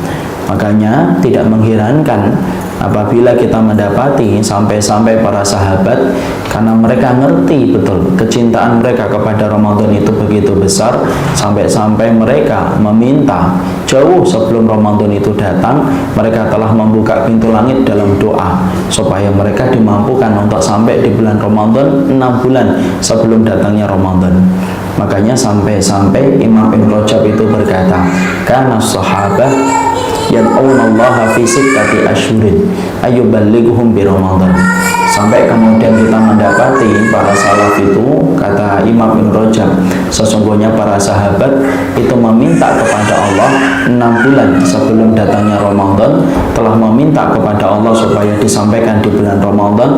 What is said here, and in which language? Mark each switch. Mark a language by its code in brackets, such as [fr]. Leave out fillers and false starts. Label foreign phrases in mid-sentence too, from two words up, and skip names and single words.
[id] Makanya tidak mengherankan apabila kita mendapati sampai-sampai para sahabat, karena mereka ngerti betul kecintaan mereka kepada Ramadan itu begitu besar, sampai-sampai mereka meminta jauh sebelum Ramadan itu datang, mereka telah membuka pintu langit dalam doa supaya mereka dimampukan untuk sampai di bulan Ramadan 6 bulan sebelum datangnya Ramadan. Makanya sampai-sampai Imam Ibn Rajab itu berkata, karena sahabat [ar] يدعون الله في ستة أشهر أن يبلغهم برمضان. [id] Sampai kemudian kita mendapati para salaf itu, kata Imam Ibn Rajab, sesungguhnya para sahabat itu meminta kepada Allah 6 bulan sebelum datangnya Ramadan, telah meminta kepada Allah supaya disampaikan di bulan Ramadan.